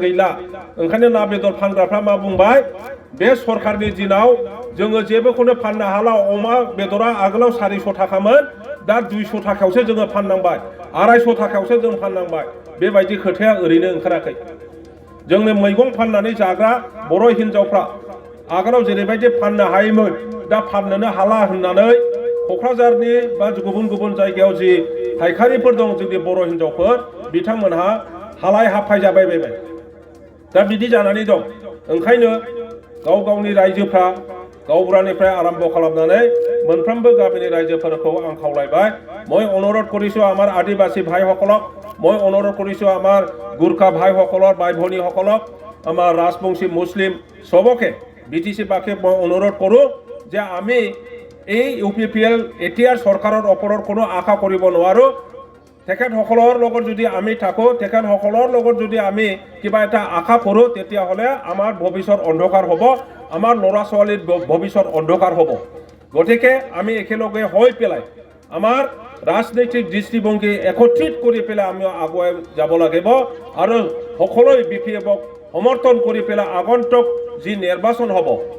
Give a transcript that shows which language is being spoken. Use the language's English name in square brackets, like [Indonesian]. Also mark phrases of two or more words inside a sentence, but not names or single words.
[Bodo] गैला ओंखायनो ना बेदर फानग्राफ्रा मा बुंबाय बे सरकारनि दिनाव जोङो जेबोखौनो फाननो हाला अमा बेदरा आगोलाव 400 थाखामोन दा 200 थाखायावसो जोङो फाननांबाय 250 थाखायावसो जों फाननांबाय बेबायदि खोथाया ओरैनो ओंखाराखै जोंनो मैगं फाननानै जाग्रा बर' हिनजावफ्रा आगोलाव जेरैबायदि फाननो हायोमोन दा फाननोनो हाला होननानै क'क्राझारनि बा गुबुन गुबुन जायगायाव जि फायखारिफोर दं जोंनि बर' हिनजावफोर बिथांमोनहा हालाय हाफाय जाबाय दा बिदि जानानै दं ओंखायनो गाव गावनि रायजोफ्रा गावबुरानिफ्राय आरम्भ खालामनानै मोनफ्रोमबो गामिनि रायजोफोरखौ आं खावलायबाय [Assamese] মই অনুরোধ কৰিছো আমাৰ আদিবাসী ভাইসকলক মই অনুরোধ কৰিছো আমাৰ গুৰ্খা ভাইসকলৰ ভাই ভনীসকলক আমাৰ ৰাজবংশী মুছলিম সবকে BTC বাকে মই অনুরোধ কৰোঁ যে আমি এই UPPL এতিয়াৰ চৰকাৰৰ ওপৰত কোনো আশা কৰিব নোৱাৰোঁ তেখেতসকলৰ লগত যদি আমি থাকো তেখেতসকলৰ লগত যদি আমি কিবা এটা আশা কৰোঁ তেতিয়াহ'লে আমাৰ ভৱিষ্যত অন্ধকাৰ হ'ব আমাৰ ল'ৰা ছোৱালীৰ ভৱিষ্যত অন্ধকাৰ হ'ব গতিকে আমি একেলগে হৈ পেলাই আমাৰ ৰাজনৈতিক দৃষ্টিভংগী একত্ৰিত কৰি পেলাই আমি আগুৱাই যাব লাগিব আৰু সকলোৱে BPFক সমৰ্থন কৰি পেলাই আগন্তুক যি নিৰ্বাচন হ'ব